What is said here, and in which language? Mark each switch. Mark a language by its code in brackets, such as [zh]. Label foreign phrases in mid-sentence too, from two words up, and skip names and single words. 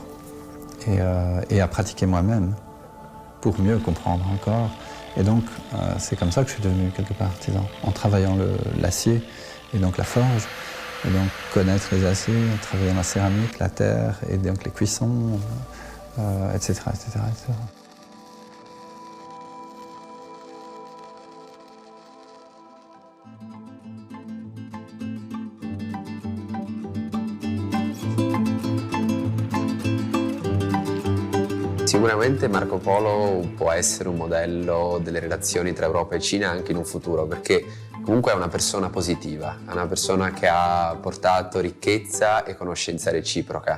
[fr] Et à pratiquer moi-même, pour mieux comprendre encore. Et donc c'est comme ça que je suis devenu quelque part artisan, en travaillant l'acier et donc la forge. Et donc connaître les aciers, travailler dans la céramique, la terre, et donc les cuissons, etc., etc., etc. [it] Sicuramente Marco Polo può essere un modello delle relazioni tra Europa e Cina anche in un futuro, perché comunque è una persona positiva, è una persona che ha portato ricchezza e conoscenza reciproca.